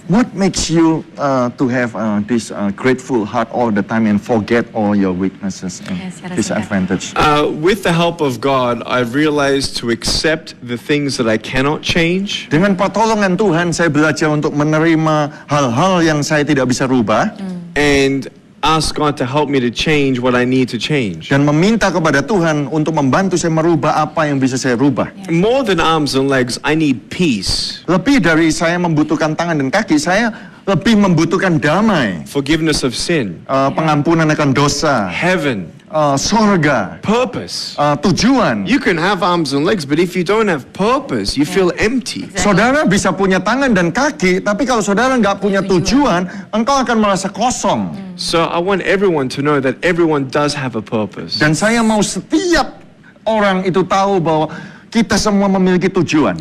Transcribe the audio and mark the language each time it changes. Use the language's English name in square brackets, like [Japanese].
[English] What makes you to have this grateful heart all the time and forget all your weaknesses and disadvantage? With the help of God, I've realized to accept the things that I cannot change. [Indonesian] Dengan pertolongan Tuhan, saya belajar untuk menerima hal-hal yang saya tidak bisa rubah. [English] And ask God to help me to change what I need to change. [Indonesian] Dan meminta kepada Tuhan untuk membantu saya merubah apa yang bisa saya rubah. [English] More than arms and legs, I need peace, [Indonesian] Lebih dari saya membutuhkan tangan dan kaki, saya lebih membutuhkan damai, [English] forgiveness of sin, [Indonesian] pengampunan akan dosa, [English] heaven, [Indonesian] surga, [English] purpose. [Indonesian] tujuan. [English] You can have arms and legs, but if you don't have purpose, you feel empty. [Indonesian] Saudara bisa punya tangan dan kaki, tapi kalau saudara nggak punya tujuan, engkau akan merasa kosong. [English] So I want everyone to know that everyone does have a purpose. [Indonesian] Dan saya mau setiap orang itu tahu bahwa kita semua memiliki tujuan.